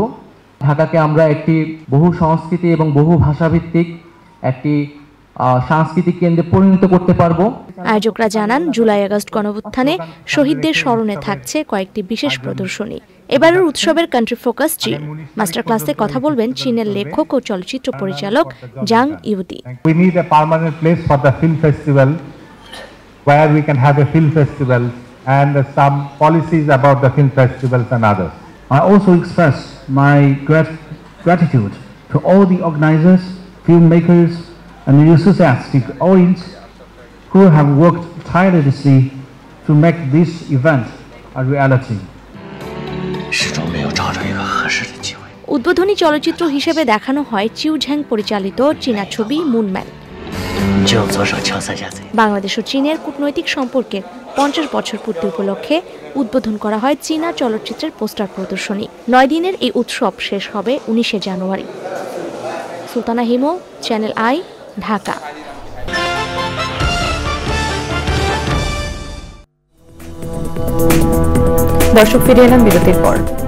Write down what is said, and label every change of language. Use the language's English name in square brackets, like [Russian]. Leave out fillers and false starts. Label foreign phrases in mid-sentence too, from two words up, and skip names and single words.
[Bangla] ঢাকাকে আমরা একটি বহু সংস্কৃতি এবং বহু ভাষাভিত্তিক একটি সাংস্কৃতিক কেন্দ্রে পরিণত করতে পারবো। আয়োজকরা জানান, জুলাই আগস্ট গণঅভ্যুত্থানে শহীদদের স্মরণে থাকছে কয়েকটি বিশেষ প্রদর্শনী। এবারের উৎসবের কান্ট্রি ফোকাস চীন। মাস্টার ক্লাসে কথা বলবেন চীনের লেখক ও চলচ্চিত্র পরিচালক জাং ইউদি। [English] We need a permanent place for the film festival where we can have a film festival and some policies about the film festivals and others. I also express my gratitude to all the organizers, filmmakers and the enthusiastic audience who have worked tirelessly to make this event a reality. [Bangla] উদ্বোধনী চলচ্চিত্র হিসেবে দেখানো হয় চিউ ঝ্যাং পরিচালিত চীনা ছবি মুনম্যান। [Chinese] 就左手敲3下子。 [Bangla] বাংলাদেশ ও চীনের কূটনৈতিক সম্পর্কের 50 বছর পূর্তি উপলক্ষে উদ্বোধন করা হয় চীনা চলচ্চিত্রের পোস্টার প্রদর্শনী। 9 দিনের এই উৎসব শেষ হবে 19 জানুয়ারি। সুলতানা হিমো, চ্যানেল আই, ঢাকা। দর্শক, ফিরে এলাম বিরতির পর।